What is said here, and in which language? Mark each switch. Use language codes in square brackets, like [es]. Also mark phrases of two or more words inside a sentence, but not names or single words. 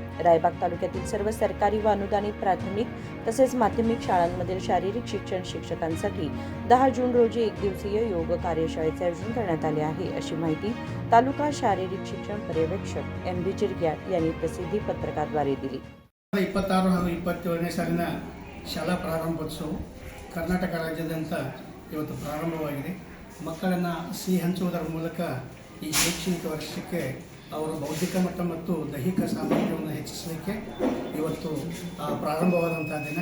[mr] रायबाग तालुक्यातील सर्व सरकारी व अनुदानित प्राथमिक तसेच माध्यमिक शाळांमधील शारीरिक शिक्षण शिक्षकांसाठी 10 जून रोजी 1 दिवसीय योग कार्यशाळेचे आयोजन करण्यात आले आहे, अशी माहिती तालुका शारीरिक शिक्षण पर्यवेक्षक MB चिरग्या यांनी प्रसिद्धी पत्रकाद्वारे दिली. [kn] 26 ಹಾಗೂ 27ನೇ ಸಾಲಿನ ಶಾಲಾ ಪ್ರಾರಂಭೋತ್ಸವ ಕರ್ನಾಟಕ ರಾಜ್ಯಾದ್ಯಂತ ಇವತ್ತು ಪ್ರಾರಂಭವಾಗಿದೆ. ಮಕ್ಕಳನ್ನು ಸಿಹಿ ಹಂಚುವುದರ ಮೂಲಕ ಈ ಶೈಕ್ಷಣಿಕ ವರ್ಷಕ್ಕೆ ಅವರ ಬೌದ್ಧಿಕ ಮಟ್ಟ ಮತ್ತು ದೈಹಿಕ ಸಾಮರ್ಥ್ಯವನ್ನು ಹೆಚ್ಚಿಸಲಿಕ್ಕೆ ಇವತ್ತು ಪ್ರಾರಂಭವಾದಂಥ ದಿನ.